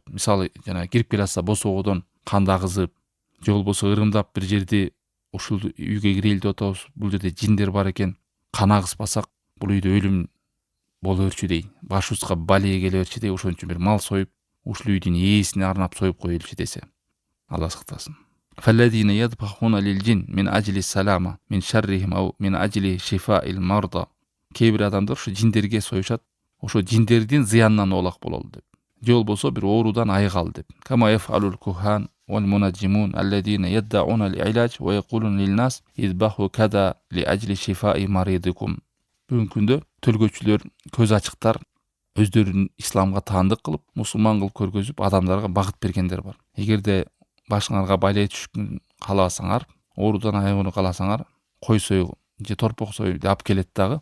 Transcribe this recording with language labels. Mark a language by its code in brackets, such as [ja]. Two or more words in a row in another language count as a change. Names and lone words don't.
[ky] Мисалы, жана кирип келе атса босоодон канды агызып, же болбосо ырымдап бир жерди ушул үйгө кирели деп атабыз, бул жерде жиндер бар экен, кан агызбасак бул үйдө өлүм боло берчү дей, башыбызга балия келе берчү дей, ошон үчүн бир мал союп, ушул үйдүн ээсине арнап союп коелучу десе. Алла сактасын. [ar] فالذين يذبحون للجن من أجل السلامة من شرهم أو من أجل شفاء المرضى. [ky] Кейбір адамдар ушу жиндерге союшат, ошо жиндердин зыянынан оолак бололу деп. Же болбосо бир оорудан айыгалы деп. [ar] كما يفعل الكهان والمنجمون الذين يدعون العلاج ويقولون للناس اذبحوا كذا لأجل شفاء مريضكم. [ky] Бүгүнкү күндө төлгөчүлөр, көз ачыктар өздөрүн исламга таандык кылып, мусулман кылып көргөзүп, адамдарга багыт бергендер бар. Эгерде башыңарга байлай түшкүн кааласаңар, оорудан айыгууну кааласаңар, кой сой же торпок сой деп алып келет дагы.